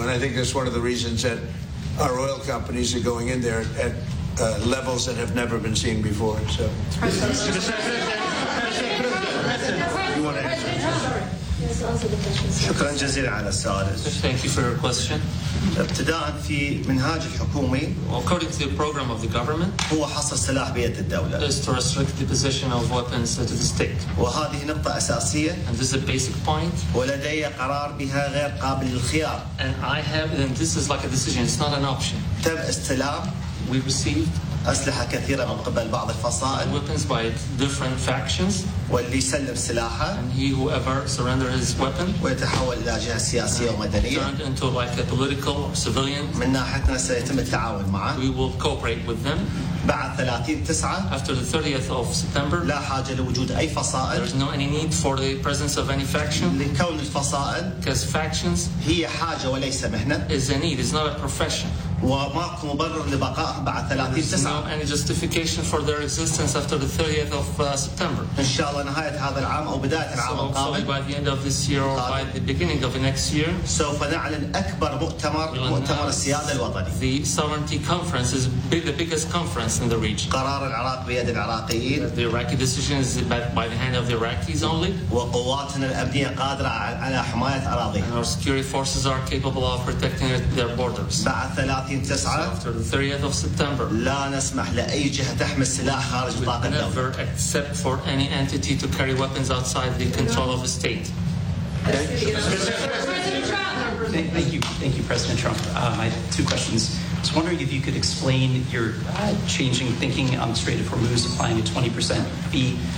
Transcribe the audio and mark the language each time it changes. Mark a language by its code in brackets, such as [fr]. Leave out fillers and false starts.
[en] And I think that's one of the reasons that our oil companies are going in there at levels that have never been seen before. So. [ar] شكرا جزيلا على السؤال. [en] Thank you for your question. [ar] ابتداء في منهاج الحكومي. [en] According to the program of the government. [ar] هو حصر سلاح بيد الدولة. [en] Is to restrict the possession of weapons to the state. [ar] وهذه نقطة أساسية. [en] And this is a basic point. [ar] ولدي قرار بها غير قابل للخيار. [en] And this is like a decision. It's not an option. [ar] تم استلام. [en] We received. [ar] أسلحة كثيرة من قبل بعض الفصائل. [en] Weapons by different factions. [ar] واللي سلم سلاحه. [en] And he whoever surrendered his weapon. [ar] ويتحول إلى جهة سياسية ومدنية. [en] Turned into like a political or civilian. [ar] من ناحيتنا سيتم التعاون معه. [en] We will cooperate with them. [ar] بعد 30/9. [en] After the 30th of September. [ar] لا حاجة لوجود أي فصائل. [en] There is no any need for the presence of any faction. [ar] لكون الفصائل. [en] Because factions. [ar] هي حاجة وليس مهنة. [en] Is a need. It's not a profession. [ar] وماكو مبرر لبقاء بعد 30/9. [en] No any justification for their existence after the 30th of September. [ar] إن شاء الله نهاية هذا العام أو بداية العام القادم. [en] So by the end of this year or by the beginning of the next year. [ar] سوف نعلن أكبر مؤتمر السيادة الوطني. [en] The sovereignty conference is the biggest conference in the region. [ar] قرار العراق بيد العراقيين. [en] The Iraqi decision is by the hand of the Iraqis only. [ar] وقواتنا الأمنية قادرة على حماية أراضيها. [en] And our security forces are capable of protecting their borders. After the 30th of September, [ar] لا نسمح لأي جهة تحمل سلاح خارج نطاق الدولة. [en] We never accept for any entity to carry weapons outside the control of the state. Thank you, President Trump. I have two questions. I was wondering if you could explain your changing thinking on the Strait of Hormuz, applying a 20% fee.